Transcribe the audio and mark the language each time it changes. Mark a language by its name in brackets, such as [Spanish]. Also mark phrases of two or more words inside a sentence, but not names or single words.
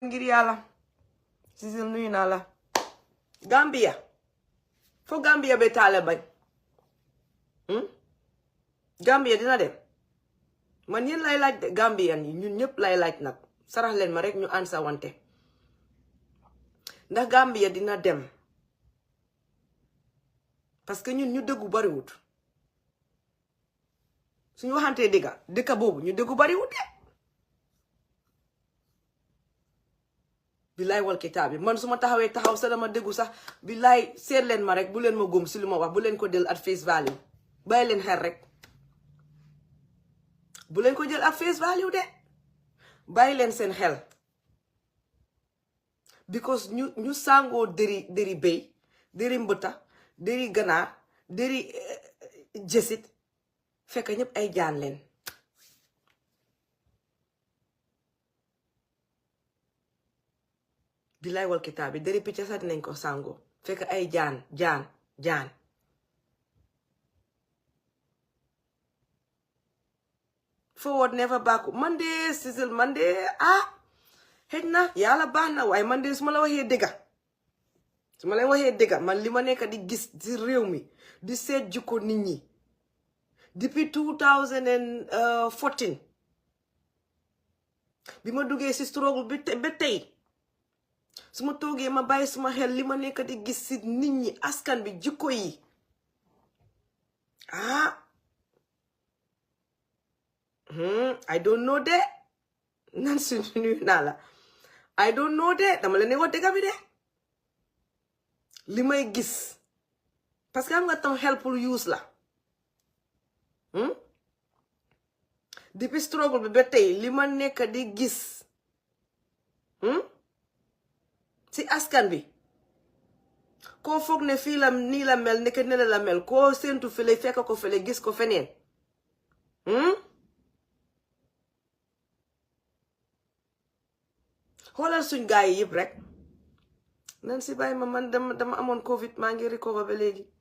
[Wolof] ngir yàlla Sisil nuyu naa la Gambia fo Gambia be taale bañ Gambia dina dem man yéen lay laaj de Gambian yi ñun ñëpp lay laaj nag sarax leen ma rek ñu ansa wante ndax Gambia dina dem [French] parce que [Wolof] ñun ñu dëggu bariwut suñu waxantee dëkka boobu ñu dëggu bariwut de [Arabic] بالله والكتاب [Wolof] bi man su ma taxaw sa dama déggu sax billaay seet leen ma rek bu leen ma góom si lu ma wax bu leen ko jël at face value bàyyi leen xel rek bu leen ko jël [English] at face value [Wolof] de bàyyi leen seen xel because ñu sàngoo dëri béy dëri mbëta dëri ganaar dëri jësit fekk ñëpp ay jaan leen [Arabic] بالله والكتاب [Wolof] bi dëri picca sax dinañ ko sàngoo fekk ay jaan [English] forward never back [Wolof] man de Sisil man de xëj na yàlla baax na waaye man de su ma la waxee dëgga man li ma nekk di gis ci réew mi di seet jikko nit ñi depuis 2014 bi ma duggee ci struggle bi ba tey su ma toogee ma bàyyi suma xel li ma nekk di gis ci nit ñi askan bi jikko yi [English] I don't know [Wolof] de nan si nuyu naa la [English] I don't know [Wolof] de dama leen wax dëgg bi de li may gis parce que am nga tam [English] helpful use [Wolof] la depuis struggle bi ba tey li ma nekk di gis ci askan bi koo foog ne fii la nii la mel nekk ne la mel koo séentu fële fekk ko fële gis ko feneen xoolal suñ gaay yi yëpp rek nan si bàyyi ma man dama amoon covid maa ngi recover ba léegi